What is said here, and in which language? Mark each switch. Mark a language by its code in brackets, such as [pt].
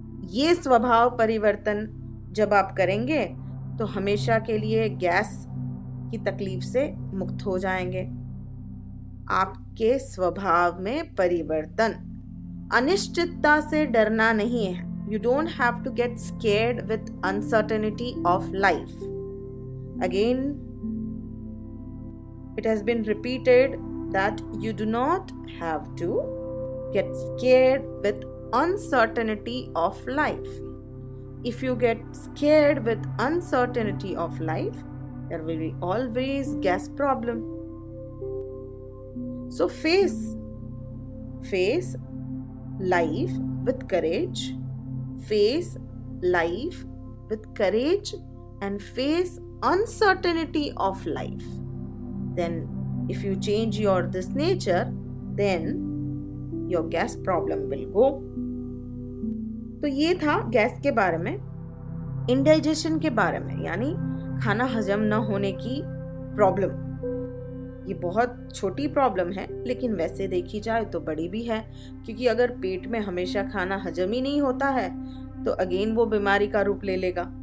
[hi] ये स्वभाव परिवर्तन जब आप करेंगे तो हमेशा के लिए गैस की तकलीफ से मुक्त हो जाएंगे। आपके स्वभाव में परिवर्तन, अनिश्चितता से डरना नहीं है। [en] You don't have to get scared with uncertainty of life. Again, it has been repeated that you do not have to get scared with uncertainty of life. If you get scared with uncertainty of life, there will be always gas problem. So face life with courage, face life with courage and face uncertainty of life. Then if you change this nature, then your gas problem will go. [hi] तो ये था gas के बारे में। Indigestion के बारे में, यानी खाना हजम न होने की प्रॉब्लम। ये बहुत छोटी प्रॉब्लम है, लेकिन वैसे देखी जाए तो बड़ी भी है, क्योंकि अगर पेट में हमेशा खाना हजम ही नहीं होता है तो अगेन वो बीमारी का रूप ले लेगा।